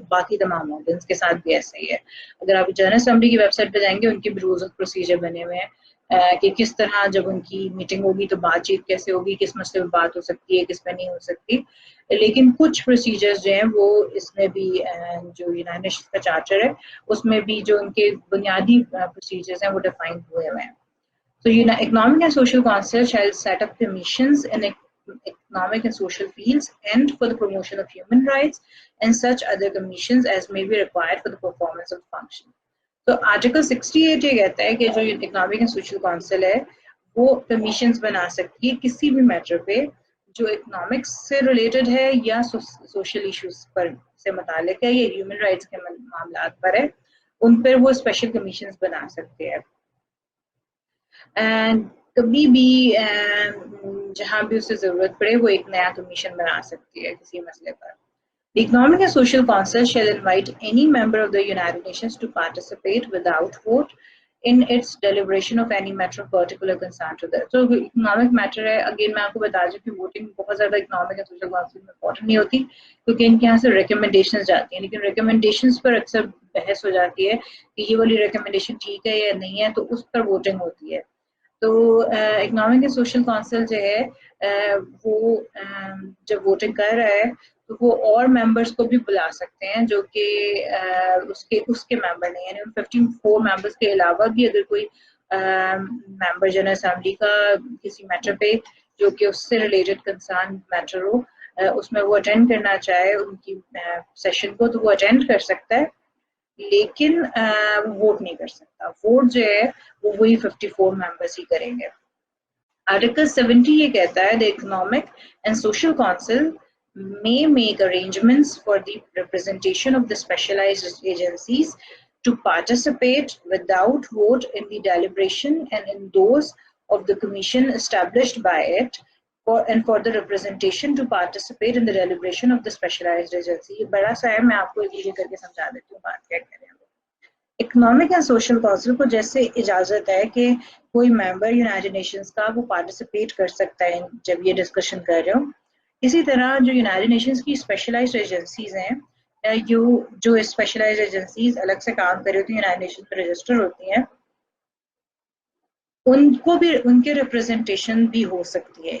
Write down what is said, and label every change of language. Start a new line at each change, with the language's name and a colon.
Urdu: باقی تمام آرگنس کے ساتھ بھی ایسا ہی ہے. اگر آپ جنرل اسمبلی کی ویب سائٹ پہ جائیں گے ان کے بھی رولز آف پروسیجر بنے ہوئے ہیں کہ کس طرح جب ان کی میٹنگ ہوگی تو بات چیت کیسے ہوگی، کس مسئلے پہ بات ہو سکتی ہے، کس پہ نہیں ہو سکتی. لیکن کچھ پروسیجرز جو ہیں وہ اس میں بھی جو یونائٹڈ نیشنز کا چارٹر ہے اس میں بھی جو ان کے بنیادی پروسیجرز ہیں وہ ڈیفائن ہوئے ہیں.
English: So, Economic and Social Council shall set up commissions in economic and social fields and for the promotion of human rights and such other commissions as may be required for the performance of the function.
Urdu: تو article 68 یہ کہتا ہے کہ جو economic and social council ہے وہ commissions بنا سکتی ہے کسی بھی میٹر پہ جو اکنامکس سے ریلیٹڈ ہے یا سوشل ایشوز پر سے متعلق ہے یا ہیومن رائٹس کے معاملات پر ہے، ان پر وہ اسپیشل کمیشنز بنا سکتے ہیں. کبھی بھی جہاں بھی اسے ضرورت پڑے وہ ایک نیا کمیشن بنا سکتی ہے کسی مسئلے پر.
English: The Economic and Social Council shall invite any member of the United Nations to participate without vote in its deliberation of any matter of particular concern to them. So economic matter
Urdu: ہے، again میں آپ کو بتا دوں کہ voting بہت زیادہ economic and social council میں امپورٹنٹ نہیں ہوتی کیونکہ ان کے یہاں سے ریکمنڈیشنز جاتی ہیں، لیکن ریکمنڈیشنز پر اکثر بحث ہو جاتی ہے کہ یہ والی ریکمنڈیشن ٹھیک ہے یا نہیں ہے، تو اس پر ووٹنگ ہوتی ہے. تو اکنامک اینڈ سوشل کونسل جو ہے وہ جب ووٹنگ کر رہا ہے تو وہ اور ممبرس کو بھی بلا سکتے ہیں جو کہ اس کے ممبر نہیں، یعنی 54 ممبرس کے علاوہ بھی اگر کوئی ممبر جنرل اسمبلی کا کسی میٹر پہ جو کہ اس سے ریلیٹڈ کنسرن میٹر ہو اس میں وہ اٹینڈ کرنا چاہے ان کی سیشن کو تو وہ اٹینڈ کر سکتا ہے، لیکن ووٹ نہیں کر سکتا. ووٹ جو ہے وہ وہی 54 ممبرس ہی کریں گے. آرٹیکل 70 یہ کہتا ہے
English: the Economic and Social Council may make arrangements for the representation of the specialized agencies to participate without vote in the deliberation and in those of the commission established by it and for the representation to participate in the deliberation of the specialized agency.
Urdu: یہ بڑا سا ہے، میں آپ کو یہ کر کے سمجھا دیتی ہوں بات کیا کریں. اکنامک اینڈ سوشل کونسل کو جیسے اجازت ہے کہ کوئی ممبر یونائٹڈ نیشنز کا وہ پارٹیسپیٹ کر سکتا ہے جب یہ ڈسکشن کر رہے ہوں، اسی طرح جو یونائٹڈ نیشنز کی اسپیشلائزڈ ایجنسیز ہیں جو اسپیشلائزڈ ایجنسیز الگ سے کام کر رہی ہوتی ہیں یونائٹڈ نیشنز پہ رجسٹر ہوتی ہیں، ان کو بھی ان کے ریپرزنٹیشن بھی ہو سکتی ہے.